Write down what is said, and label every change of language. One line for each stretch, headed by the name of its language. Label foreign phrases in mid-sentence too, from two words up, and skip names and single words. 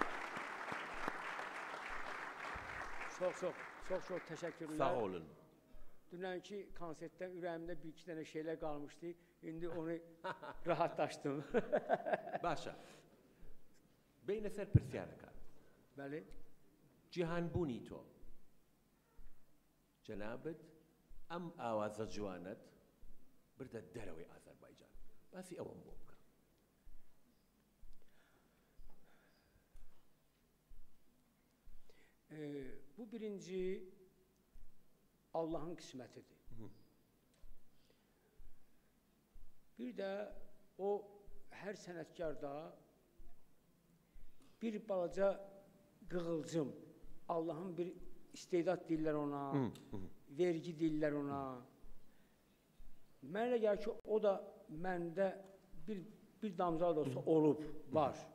Turkish: Çok teşekkürler. Sağ olun.
Azerbaijani: Dünənki konsertdən ürəyimdə bir iki dənə şeylər qalmışdı. İndi onu rahatlaşdım.
Central Kurdish: باشە بینە سەر پرسیارەکە
Azerbaijani: Bəli.
Central Kurdish: جیهانبوونی تۆ جەنابەت ئەم ئاوازە جوانت بردە دەرەوەی ئازەربایجان باسی ئەوەم بۆ بکە.
Azerbaijani: Bu birinci Allah'ın kısmetidir. Bir de o her sənətkarda bir balaca qığılcım, Allah'ın bir istedad deyirlər ona, vergi deyirlər ona. Mənə elə gəlir ki, o da məndə bir damcaq da olsa olub, var.